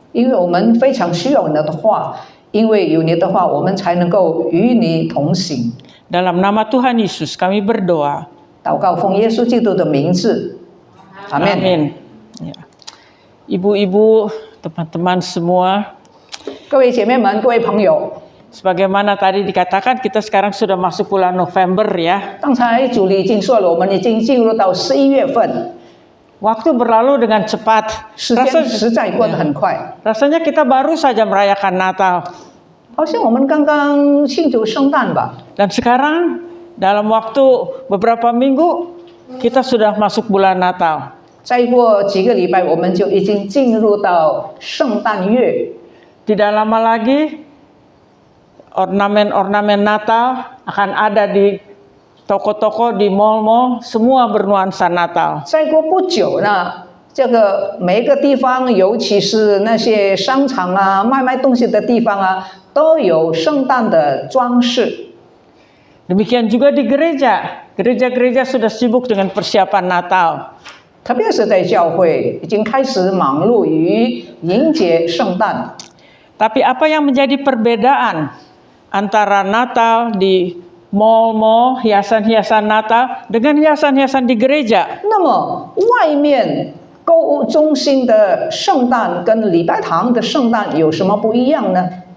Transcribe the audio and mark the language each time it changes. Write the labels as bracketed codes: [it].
[zh] 因为我们非常需要你的话，因为有你的话，我们才能够与你同行。 [id] Dalam nama Tuhan Yesus kami berdoa. [zh] 祷告奉耶稣基督的名字，阿门。 [id] Amin. Ya. Ibu-ibu, teman-teman semua, [zh] 各位姐妹们，各位朋友， [id] sebagaimana tadi dikatakan kita sekarang sudah masuk bulan November ya. [zh] 刚才主理已经说了，我们已经进入到11月份， [id] Waktu berlalu dengan cepat. [zh] 时间实在过得很快， [id] Rasanya kita baru saja merayakan Natal. [zh] 好像我们刚刚庆祝圣诞吧。 [id] Dan sekarang dalam waktu beberapa minggu kita sudah masuk bulan Natal. [zh] 再过几个礼拜，我们就已经进入到圣诞月。 [id] Tidak lama lagi ornamen-ornamen Natal akan ada di toko-toko, di mal-mal, semua bernuansa Natal. [zh] 再过不久呢，这个每一个地方，尤其是那些商场啊、卖东西的地方啊，都有圣诞的装饰。 [id] Demikian juga di gereja. Gereja-gereja sudah sibuk dengan persiapan Natal. [zh] 特别是在教会，已经开始忙碌于迎接圣诞。 [id] Tapi apa yang menjadi perbedaan antara Natal di mal-mal, hiasan-hiasan Natal dengan hiasan-hiasan di gereja? [zh] 那么，外面购物中心的圣诞跟礼拜堂的圣诞有什么不一样呢？